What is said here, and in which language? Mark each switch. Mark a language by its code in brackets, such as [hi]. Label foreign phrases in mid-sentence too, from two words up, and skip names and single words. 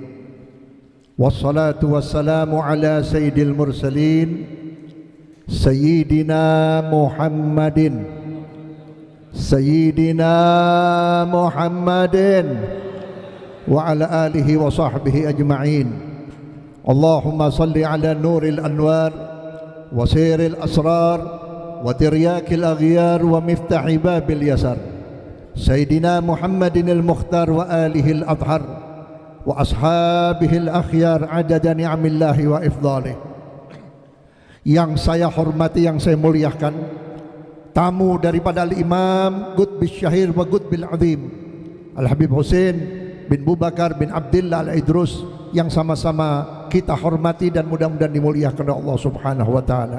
[ar] والصلاة والسلام على سيد المرسلين سيدنا محمد وعلى آله وصحبه أجمعين. اللهم صل على نور الأنوار وسر الأسرار وترياق الأغيار ومفتاح باب اليسار سيدنا محمد المختار وآله الأطهار وأصحابه الأخيار عدد نعم الله وإفضاله. [id] Yang saya hormati, yang saya muliakan, tamu daripada Al-Imam Qutbus Syahir wa Qutbil Azim Al-Habib Husain bin Bubakar bin Abdillah Al-Idrus, yang sama-sama kita hormati dan mudah-mudahan dimuliakan oleh Allah [ar] سبحانه وتعالى.